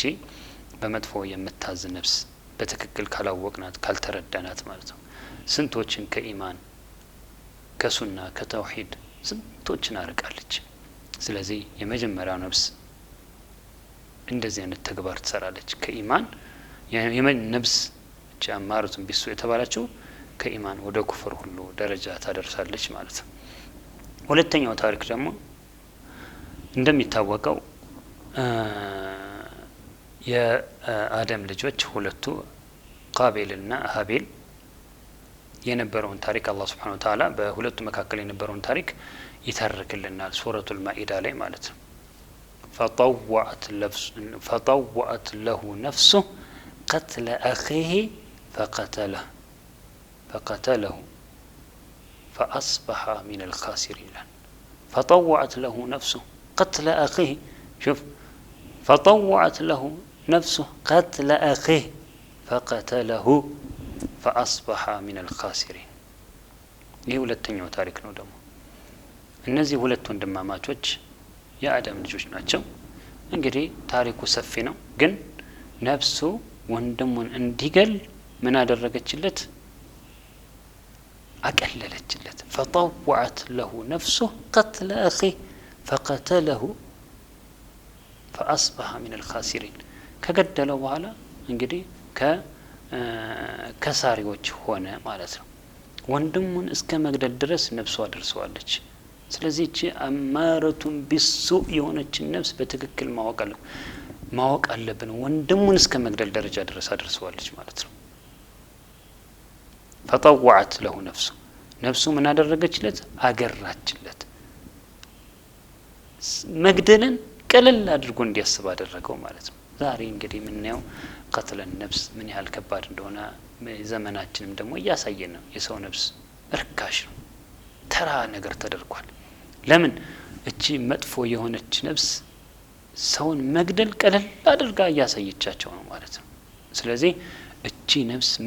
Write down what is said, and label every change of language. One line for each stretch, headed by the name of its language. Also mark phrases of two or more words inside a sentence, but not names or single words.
Amharic: በመጥፎ የምታዝ ነፍስ በትክክል ካላወቅናት ካልተረዳናት ማለት ነው ስንቶችን ከኢማን ከሱና ከተውሂድ ስንቶችን አርቃለች። ስለዚህ የመጀመሪያው ነፍስ እንደዚህ አይነት ተግባር ትሰራለች። ከኢማን ነፍስ እቺ
Arabic: أمارة بالسوء
Amharic: የተባለችው ከኢማን ወደ ኩፍር ሁሉ ደረጃ ታደርሳለች ማለት ነው። ሁለተኛው ታሪክ ደግሞ እንደሚታወቀው የአደም ልጆች ሁለቱ ቃቢልና ሀቢል የነበረውን ታሪክ አላህ
Arabic: سبحانه وتعالى
Amharic: በሁለቱ መካከል የነበረውን ታሪክ ይተርክልናል ሱረቱል ማኢዳ ላይ ማለት ነው።
Arabic: فطوعت له نفسه قتل أخيه فقتله فأصبح من الخاسرين. فطوعت له نفسه قتل أخيه. شوف فطوعت له نفسه قتل أخيه فقتله فأصبح من الخاسرين.
Amharic: ይህ ሁለተኛው ታሪክ ነው። ደግሞ እነዚህ ሁለት ወንድማማቾች የአደም ልጆች ናቸው። እንግዲህ ታሪኩ ሰፊ ነው፣ ግን ነፍሱ ወንድሙን እንዲገል ምን አደረገችለት?
Arabic: አቀለለችለት። فطوعت له نفسه قتل أخيه فقتله فأصبح من الخاسرين.
Amharic: ከገደለው በኋላ እንግዲህ ከሳሪዎች ሆነ ማለት ነው። ወንድሙን እስከ መግደል ድረስ ነፍሷ ደርሰዋለች። ስለዚህ እቺ
Arabic: أمارة بالسوء
Amharic: የሆነች ነፍስ በትክክል ማወቅ አለብን። ወንድሙን እስከ መግደል ደረጃ ድረስ አድርሰዋለች ማለት ነው።
Arabic: فطوعت له
Amharic: ነፍሱ ምን አደረገችለት? አገራችለት። መግደልን ቀለል አድርጎ እንዲያስብ አደረገው ማለት ነው። ዛሬ እንግዲህ የምናየው
Arabic: قتل النفس
Amharic: ምን ያህል ከባድ እንደሆነ ዘመናችንም ደግሞ እያሳየን ነው። የሰው ነፍስ እርካሽ ነው፣ ተራ ነገር ተደርጓል። ለምን? እቺ መጥፎ የሆነች ነፍስ ሰውን መግደል ቀለል አድርጋ እያሳየቻቸው ነው ማለት ነው። ስለዚህ እቺ ነፍስ ምን